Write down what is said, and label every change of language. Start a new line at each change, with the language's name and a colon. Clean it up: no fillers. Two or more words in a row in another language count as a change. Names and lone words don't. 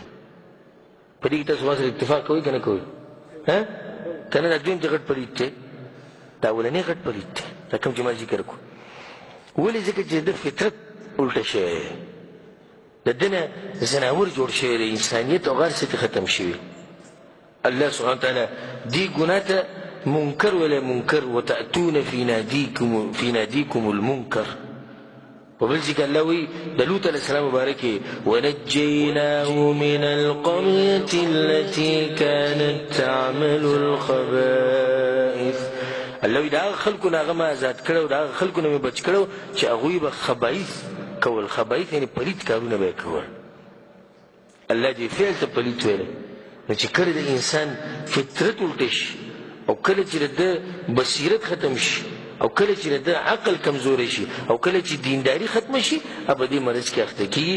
Pashto: په دې کې تاسو ما سره اتفاق کوئ که نه کوئ؟ که نه دا دویم چې غټ پلید دی دا اولنی غټ پلید دی دا کوم چې ما ذکر کړو. ولې؟ ځکه چې د فطرت الټه شوی دی، د ده نه زناور جوړ شوی دی، انسانیت او هر څه ختم شوي. الله
Arabic: سبحانه وتعالی
Pashto: دې ګناه ته منکر
Arabic: ولا منکر وتأتون في ناديكم المنكر.
Pashto: وبل ذکر الله وی د لوط
Arabic: علیه السلام
Pashto: مبارکې
Arabic: ونجیناه من القرية التي كانت تعمل الخبائث.
Pashto: الله وی د هغه خلکو نه هغه ما آزاد کړو، د هغه خلکو نه مې بچ کړو چې هغوی به خبائث کول. خبائث یعنې پلید کارونه به یې کول. الله دې فعل ته پلید ویلی. نو چې کله د انسان فطرت الټه شي او کله چې د ده بصیرت ختم شي او کله چې د ده عقل کمزوری شي او کله چې دینداري ختمه شي به دې مرض کې اخته کېږي.